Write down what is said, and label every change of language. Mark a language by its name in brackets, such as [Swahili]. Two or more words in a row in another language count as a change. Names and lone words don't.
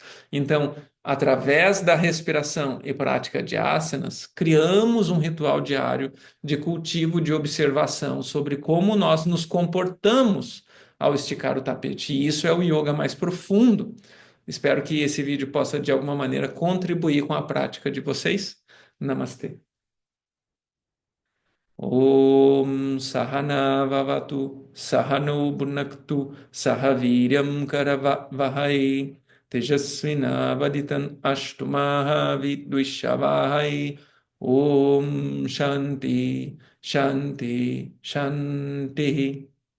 [Portuguese] Então, através da respiração e prática de asanas, criamos um ritual diário de cultivo de observação sobre como nós nos comportamos ao esticar o tapete. E isso é o yoga mais profundo. Espero que esse vídeo possa, de alguma maneira, contribuir com a prática de vocês. Namastê. [Sanskrit] ॐ सह नाववतु सह नौ भुनक्तु सहवीर्यं करवावहै तेजस्वि नावधीतमस्तु मा विद्विषावहै ॐ शान्तिः शान्तिः शान्तिः Shanti